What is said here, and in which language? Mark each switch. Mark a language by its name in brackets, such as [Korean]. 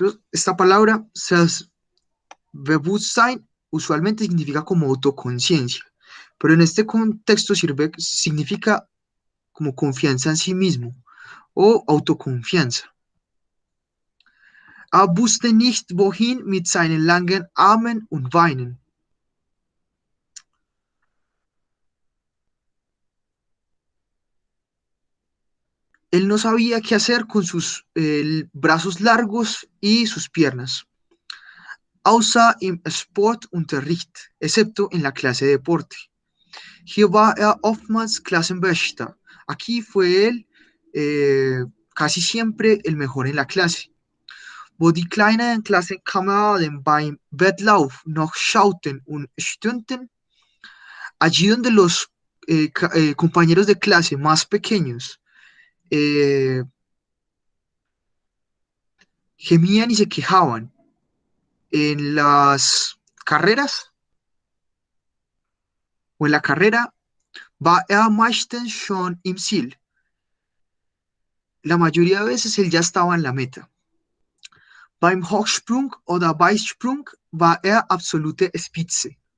[Spanish] esta palabra, Selbstbewusstsein, usualmente significa como autoconciencia, pero en este contexto significa como confianza en sí mismo o autoconfianza. [German] Wusste nicht, wohin mit seinen langen Armen und Beinen. [Spanish] Él no sabía qué hacer con sus brazos largos y sus piernas. [German] Außer im Sportunterricht, [Spanish] excepto en la clase de deporte. [German] Hier war oftmals Klassenbester. [Spanish] Aquí fue él casi siempre el mejor en la clase. [German] Wo die kleinen Klassenkameraden beim Wettlauf noch schauten und stöhnten, [Spanish] allí donde los compañeros de clase más pequeños gemían y se quejaban en las carreras o en la carrera, [German] war meistens schon im Ziel. [Spanish] La mayoría de veces él ya estaba en la meta. [German] Beim Hochsprung oder Weitsprung war absolute Spitze.